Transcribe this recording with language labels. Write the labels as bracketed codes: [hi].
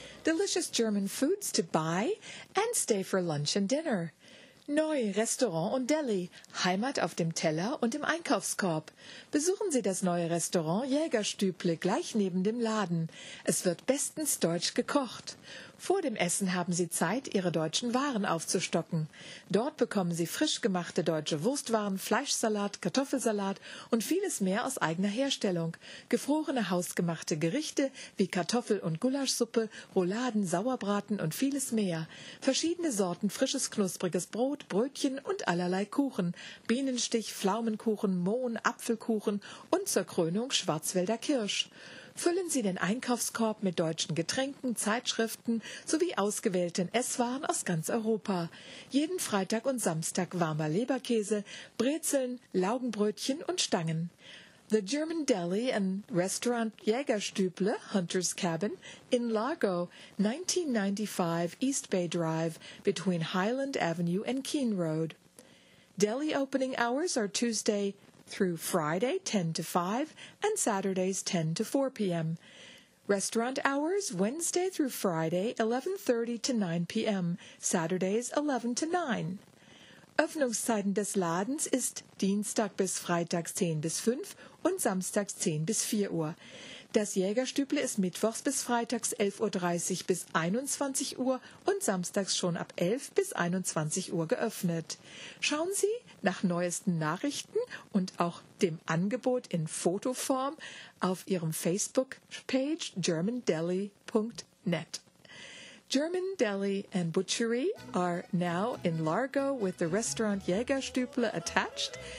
[en] Delicious German foods to buy and stay for lunch and dinner. [de] Neu Restaurant und Deli, Heimat auf dem Teller und im Einkaufskorb. Besuchen Sie das neue Restaurant Jägerstüble gleich neben dem Laden. Es wird bestens deutsch gekocht. Vor dem Essen haben Sie Zeit, Ihre deutschen Waren aufzustocken. Dort bekommen Sie frisch gemachte deutsche Wurstwaren, Fleischsalat, Kartoffelsalat und vieles mehr aus eigener Herstellung. Gefrorene hausgemachte Gerichte wie Kartoffel- und Gulaschsuppe, Rouladen, Sauerbraten und vieles mehr. Verschiedene Sorten frisches, knuspriges Brot, Brötchen und allerlei Kuchen. Bienenstich, Pflaumenkuchen, Mohn, Apfelkuchen und zur Krönung Schwarzwälder Kirsch. Füllen Sie den Einkaufskorb mit deutschen Getränken, Zeitschriften sowie ausgewählten Esswaren aus ganz Europa. Jeden Freitag und Samstag warmer Leberkäse, Brezeln, Laugenbrötchen und Stangen. [en] The German Deli and Restaurant Jägerstüble, Hunter's Cabin, in Largo, 1995 East Bay Drive, between Highland Avenue and Keene Road. Deli opening hours are Tuesday through Friday, 10 to 5, and Saturdays, 10 to 4 p.m. Restaurant hours, Wednesday through Friday, 11:30 to 9 p.m., Saturdays, 11 to 9. [de] Öffnungszeiten des Ladens ist Dienstag bis Freitag, 10 bis 5, und Samstag, 10 bis 4 Uhr. Das Jägerstüble ist mittwochs bis freitags 11.30 Uhr bis 21 Uhr und samstags schon ab 11 bis 21 Uhr geöffnet. Schauen Sie nach neuesten Nachrichten und auch dem Angebot in Fotoform auf Ihrem Facebook-Page germandeli.net. [en] German Deli and Butchery are now in Largo with the restaurant Jägerstüble attached.